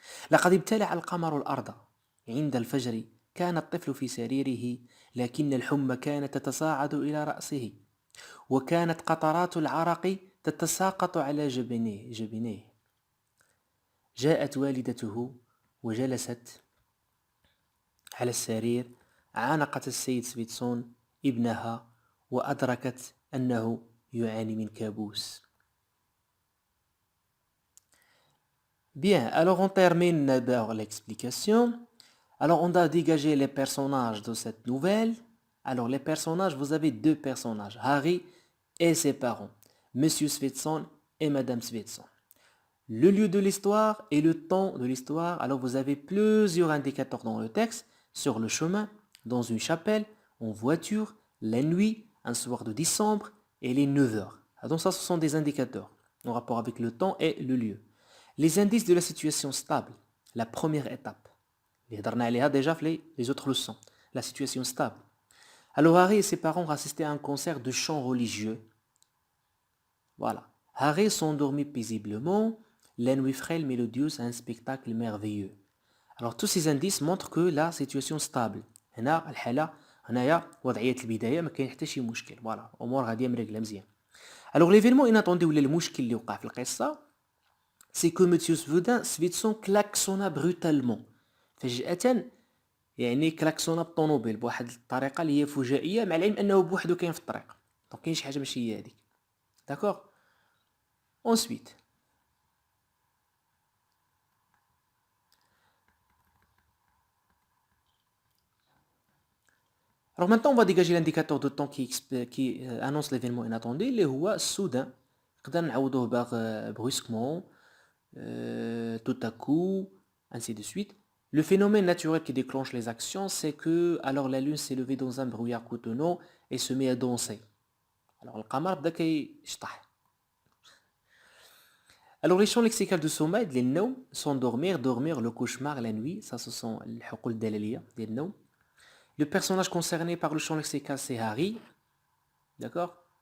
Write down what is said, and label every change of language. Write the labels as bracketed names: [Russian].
[Arabic] لقد ابتلع القمر الأرض عند الفجر. كان الطفل في سريره، لكن الحمى كانت تتصاعد إلى رأسه، وكانت قطرات العرق تتساقط على جبينيه. جاءت والدته وجلست على السرير، عانقت السيد سفيتسون ابنها وأدركت أنه يعاني من كابوس. [French] Bien, alors on termine d'abord l'explication. Alors on a dégagé les personnages de cette nouvelle. Alors les personnages, vous avez deux personnages, Harry et ses parents, Monsieur Svetson et Madame Svetson. Le lieu de l'histoire et le temps de l'histoire. Alors vous avez plusieurs indicateurs dans le texte, sur le chemin, dans une chapelle, en voiture, la nuit, un soir de décembre et les 9 heures. Donc ça, ce sont des indicateurs en rapport avec le temps et le lieu. Les indices de la situation stable, la première étape. Déjà les autres leçons. La situation stable. Alors Harry et ses parents assistaient à un concert de chant religieux. Voilà. Harry s'endormit paisiblement. La nuit frêle, mélodieuse, un spectacle merveilleux. Alors tous ces indices montrent que la situation stable. [Arabic] هنا الحالة هنايا وضعية البداية ما كاين حتى شي مشكل. فوالا أمور غادية مريقلة مزيان. [French] Alors l'événement inattendu [Arabic] ولا المشكل اللي وقع في القصة [French] c'est que Monsieur Svetson klaxonna brutalement. [Arabic] فجأة يعني كلاكسونا بالطوموبيل بواحد الطريقة اللي هي فجائية، مع العلم أنه بوحدو كاين في الطريق. دونك كاين شي حاجة ماشي هي هذيك. [French] داكوغ. Ensuite. Alors maintenant on va dégager l'indicateur de temps qui annonce l'événement inattendu [Arabic] اللي هو [French] soudain. [Arabic] نقدر نعوضوه باغ [French] brusquement, tout à coup, ainsi de suite. Le phénomène naturel qui déclenche les actions, c'est que alors la lune s'est levée dans un brouillard cotonneux et se met à danser. [Arabic] Alors القمر بدا كيشطح. [French] Alors les champs lexicaux de sommeil, les noms, s'endormir, dormir, le cauchemar, la nuit, ça ce sont les [Arabic] حقول الدلالية ديال النوم. [French] Le personnage concerné par le champ lexical, c'est Harry. D'accord?